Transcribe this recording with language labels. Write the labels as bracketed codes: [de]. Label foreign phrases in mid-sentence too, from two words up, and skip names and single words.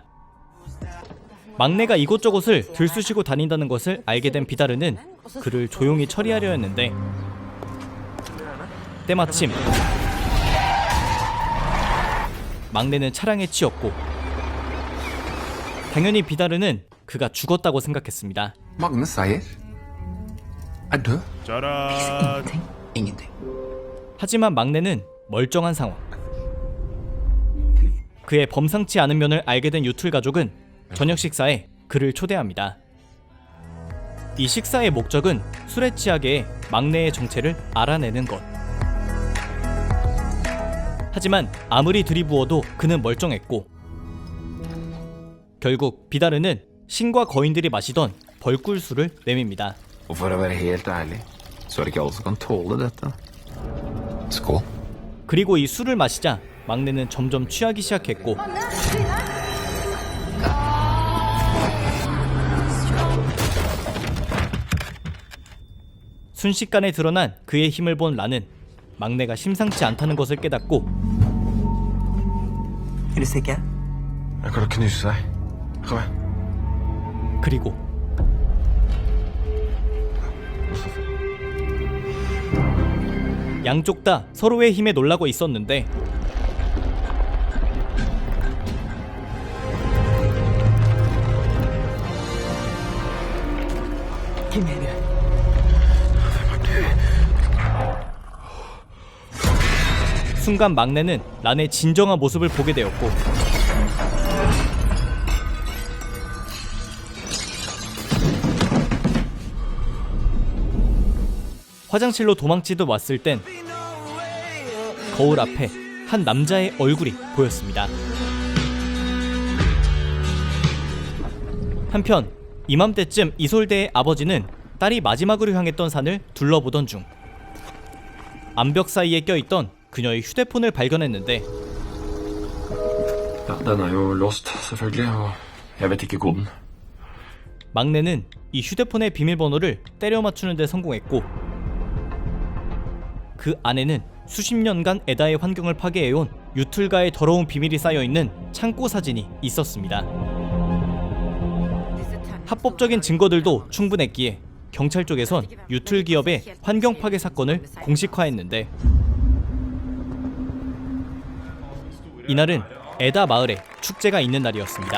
[ko] 막내가 이곳저곳을 들쑤시고 다닌다는 것을 알게 된 비다르는 그를 조용히 처리하려 했는데 때마침 막내는 차량에 치였고 당연히 비다르는 그가 죽었다고 생각했습니다. [no] Magne Seier er død. Ingenting. [ko] 하지만 막내는 멀쩡한 상황. 그의 범상치 않은 면을 알게 된 유툴 가족은 저녁 식사에 그를 초대합니다. 이 식사의 목적은 술에 취하게 막내의 정체를 알아내는 것. 하지만 아무리 들이부어도 그는 멀쩡했고 결국 비다르는 신과 거인들이 마시던 벌꿀술을 내밉니다. [no] Og for å være helt ærlig, så er det ikke alle som kan tåle dette. Skål. [ko] 그리고 이 술을 마시자 막내는 점점 취하기 시작했고 순식간에 드러난 그의 힘을 본 라는 막내가 심상치 않다는 것을 깨닫고 [no] Er du sikker? Jeg kan knuse seg. Kom igjen. [ko] 그리고 양쪽 다 서로의 힘에 놀라고 있었는데 [no] Hvem er du? [ko] 순간 막내는 란의 진정한 모습을 보게 되었고 화장실로 도망치듯 왔을 땐 거울 앞에 한 남자의 얼굴이 보였습니다. 한편 이맘때쯤 이솔데의 아버지는 딸이 마지막으로 향했던 산을 둘러보던 중 암벽 사이에 껴있던 그녀의 휴대폰을 발견했는데 [no] Ja, den er jo låst, selvfølgelig, og jeg vet ikke koden. [ko] 막내는 이 휴대폰의 비밀번호를 때려 맞추는 데 성공했고 그 안에는 수십 년간 에다의 환경을 파괴해온 유툴과의 더러운 비밀이 쌓여있는 창고 사진이 있었습니다. 합법적인 증거들도 충분했기에 경찰 쪽에선 유툴 기업의 환경 파괴 사건을 공식화했는데 이날은 에다 마을에 축제가 있는 날이었습니다.